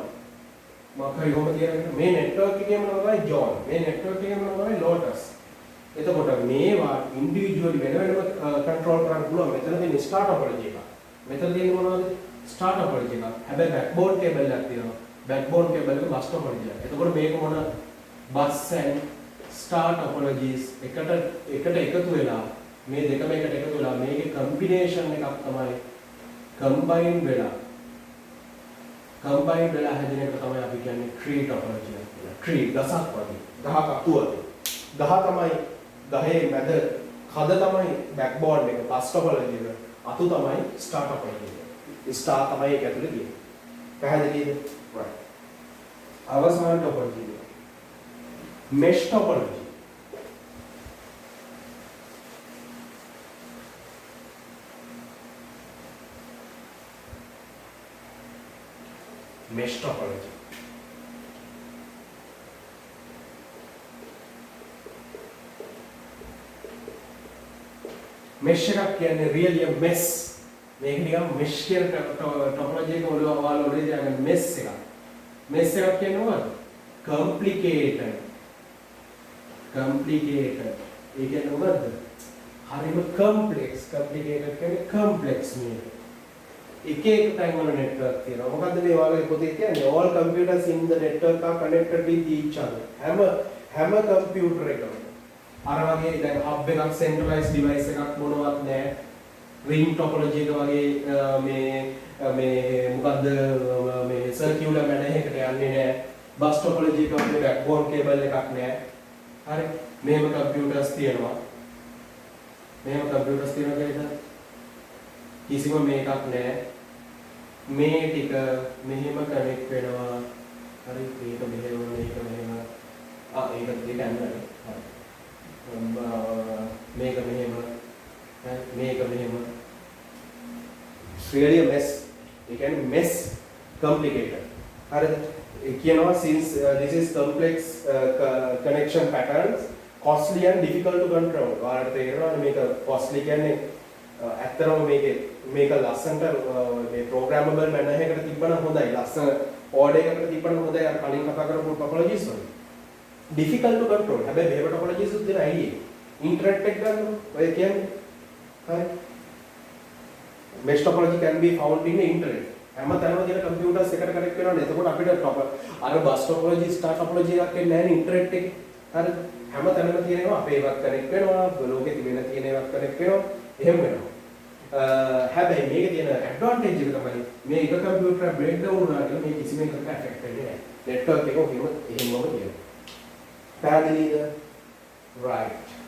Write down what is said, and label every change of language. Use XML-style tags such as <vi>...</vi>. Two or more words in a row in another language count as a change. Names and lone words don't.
<si>මොකක්ද කොහොමද කියන්නේ මේ network එකේම නම තමයි John. මේ network එකේම නම තමයි Lotus. එතකොට මේවා ඉන්ඩිවිජුවලි වෙන වෙනම කන්ට්‍රෝල් කරන්න පුළුවන්. මෙතන තියෙන</si> <en>star topology</en> <si>එක. මෙතන තියෙන මොනවද?</si> <en>star topology</en> <si>එක. හැබැයි</si> <en>backbone cable</en> <si>එකක් තියෙනවා.</si> <en>backbone cable</en> <si>එක</si> <en>bus topology</en> <si>එක. එතකොට මේක මොන</si> <en>bus and star topologies</en> <si>එකට එකතු වෙලා මේ දෙකම එකට එකතු වෙලා මේකේ combination එකක් තමයි combine වෙලා හැදෙන එක තමයි අපි කියන්නේ</si> <en>tree topology</en> <si>කියලා. tree ගසක් වගේ. ගහක් අතුවද. ගහ තමයි ගහේ මැද කද තමයි backbone එක</si> <en>bus topology</en> <si>එක. අතු තමයි</si> <en>star topology</en> <si>එක. star තමයි ඒක ඇතුලේ තියෙන්නේ. පැහැදිලිද? right. අවසාන topology එක.</si> <en>mesh topology. mesh topology. mesh</en> <si>එකක් කියන්නේ</si> <en>really a mess.</en> <si>මේක නිකන් mesh කියන topology එක ඔයාලා තියාගන්න mess එකක්. mess එකක් කියන්නේ මොකක්ද? complicated. ඒ කියන්නේ මොකද්ද? හරිම complex. complicated කියන්නේ complex මේක. එක තැන් වල network තියෙනවා. මොකද්ද මේ ඔයාලගේ පොතේ කියන්නේ?</si> <en>all computers in the network are connected with each other.</en> <si>හැම computer එකම අර වගේ දැන් hub එකක්</si> <en>centralized device</en> <si>එකක් මොනවත් නැහැ.</si> <en>ring topology</en> <si>එක වගේ මේ මොකද්ද මේ</si> <en>circular manner</en> <si>එකකට යන්නේ නැහැ.</si> <en>bus topology</en> <si>එක වගේ</si> <en>backbone cable</en> <si>එකක් නැහැ. හරි. මෙහෙම computers තියෙනවා. කියලා කිසිම මේකක් නැහැ. මේ ටික මෙහෙම කනෙක්ට් වෙනවා. හරි මේක මෙහෙම මේක දෙක ඇන්නනේ. හරි. මේක මෙහෙම</si> <en>really a mess. You can mess complicated.</en> <si>හරිද?</si> <en>කියනවා since this is complex connection patterns costly and difficult to control.</en> <si>ඔයාලට තේරෙනවද මේක costly කියන්නේ ඇත්තටම මේක ලස්සනට මේ</si> <en>programmable manner</en> <si>එකකට තිබ්බනම් හොඳයි. ලස්සන order එකකට තිබ්බනම් හොඳයි. අර කලින් කතා කරපු topologies වල.</si> <en>difficult to control.</en> <si>හැබැයි මේව topologies උත් දෙන idea. internet එක ගන්න ඔය කියන්නේ. හරි.</si> <en>mesh topology can be found in the internet.</en> <si>හැම තැනම තියෙන computers එකට connect වෙනවනේ. එතකොට අපිට අර</si> <en>bus topology, star topology</en> <si>එකක් එන්නේ නැහැ නේ internet එකේ. හරිද? හැම තැනම තියෙනවා අපේ ඒවත් connect වෙනවා. ලෝකෙ තිබෙන තියෙන ඒවත් connect වෙනවා. එහෙම වෙනවා. හැබැයි මේකේ තියෙන advantage එක තමයි මේ එක computer එක</si> <en>break down</en> <si>වුණා කියලා මේ කිසිම එකකට affect වෙන්නේ නැහැ. network එක එහෙමම තියෙනවා. පැහැදිලිද? right.</si>